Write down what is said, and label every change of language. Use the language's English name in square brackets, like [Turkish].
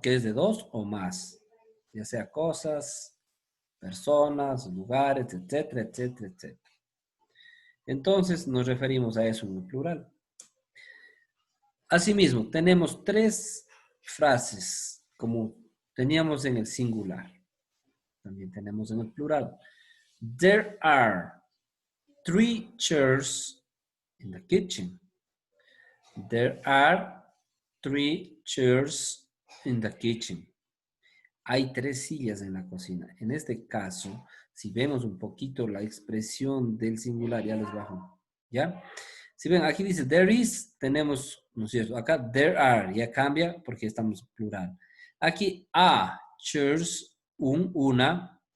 [Spanish] Que es de dos o más, ya sea cosas, personas, lugares, etcétera, etcétera, etcétera. Entonces nos referimos a eso en el plural. Asimismo, tenemos tres frases como teníamos en el singular. También tenemos en el plural. [English] There are 3 chairs in the kitchen. There are 3 chairs in the kitchen. [Spanish] Hay 3 sillas en la cocina. En este caso, si vemos un poquito la expresión del singular, ya les bajo. ¿Ya? Si ven, aquí dice there is, tenemos, ¿no es cierto? Acá there are, ya cambia porque estamos en plural. Aquí a chairs, una.